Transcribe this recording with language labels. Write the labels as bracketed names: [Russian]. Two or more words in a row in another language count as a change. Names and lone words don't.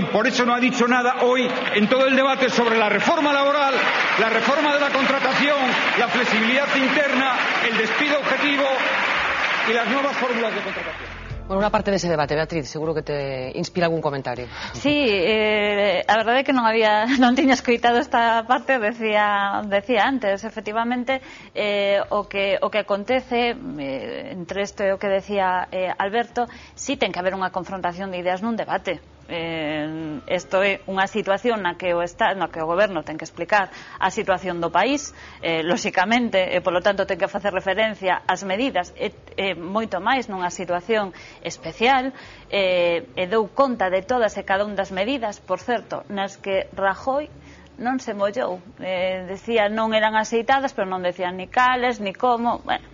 [Spanish] Por eso no ha dicho nada hoy en todo el debate sobre la reforma laboral, la reforma de la contratación, la flexibilidad interna, el despido objetivo y las nuevas fórmulas de contratación. Bueno, una parte de ese debate, Beatriz, seguro que te inspira algún comentario. Sí, [Galician] a verdade é que non tiña escoitado esta parte, decía antes, efectivamente, o que acontece entre isto e o que decía Alberto, sí ten que haber unha confrontación de ideas nun debate. Isto é unha situación na que o goberno ten que explicar a situación do país, lóxicamente, e polo tanto ten que facer referencia ás medidas, moito máis nunha situación especial, e dou conta de todas e cada un das medidas, por certo, nas que Rajoy non se mollou, decía non eran aceitadas, pero non decían ni cales, ni como, bueno.